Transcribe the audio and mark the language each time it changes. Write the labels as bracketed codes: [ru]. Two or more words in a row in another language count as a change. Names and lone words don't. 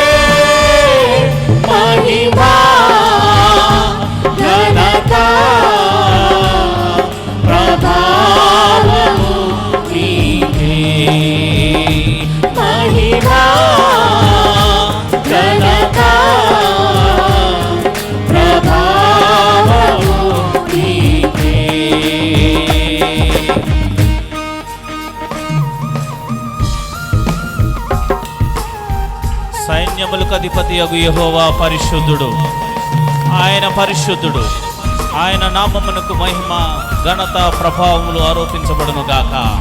[te] మహిమ ఘనత ప్రభావము నీకే మహిమ ఘనత ప్రభావము నీకే సైన్యములకు అధిపతియగు యెహోవా పరిశుద్ధుడు. ఆయన పరిశుద్ధుడు. ఆయన నామమునకు మహిమ ఘనత ప్రభావములు ఆరోపించబడును గాక.